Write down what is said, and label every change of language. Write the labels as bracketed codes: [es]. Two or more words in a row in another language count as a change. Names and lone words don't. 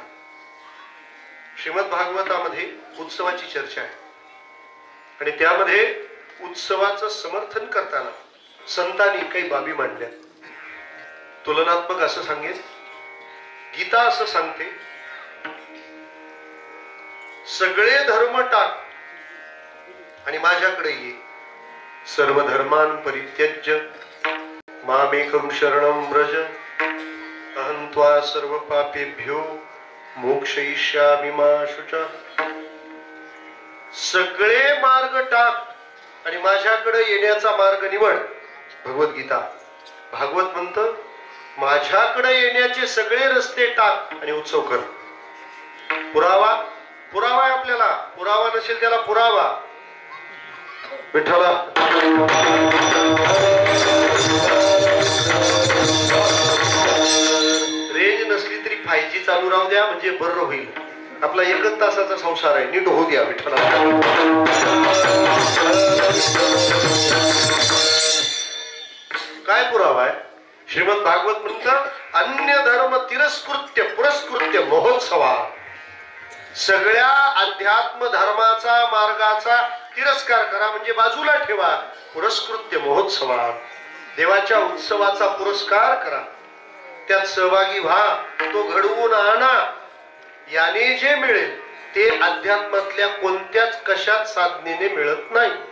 [mr] श्रीमद भागवतामध्ये उत्सवाची चर्चा आहे आणि त्यामध्ये उत्सवाचं समर्थन करताना संतांनी काही बाबी मांडल्या. तुलनात्मक असं सांगेन, गीता असं सांगते, सगळे धर्म टाक आणि माझ्याकडे ये. [sa] सर्व धर्मान परित्यज्य मामेकं शरणं व्रज अहं त्वा सर्व पापेभ्यो मोक्षयिष्यामि मा शुचा. [mr] सगळे मार्ग टाक आणि माझ्याकडे येण्याचा मार्ग निवड. भगवद्गीता. भागवत म्हणतं, माझ्याकडे येण्याचे सगळे रस्ते टाक आणि उत्सव कर. पुरावा पुरावा आहे आपल्याला. पुरावा नसेल त्याला पुरावा. विठ्ठला रेंज नसली तरी 5G चालू राहू द्या, म्हणजे बरं होईल. आपला 1 तासाचा संसार आहे, नीट होऊ द्या. विठ्ठला काय पुरावा आहे? श्रीमद भागवत म्हणतं, [sa] अन्य धर्म तिरस्कृत्य पुरस्कृत्य महोत्सवा. [mr] सगळ्या अध्यात्म धर्माचा मार्गाचा तिरस्कार करा, म्हणजे बाजूला ठेवा. [sa] पुरस्कृत्य महोत्सवा, [mr] देवाच्या उत्सवाचा पुरस्कार करा, त्यात सहभागी व्हा, तो घडवून आणा. याने जे मिळेल ते अध्यात्मातल्या कोणत्याच कशात साधनेने मिळत नाही.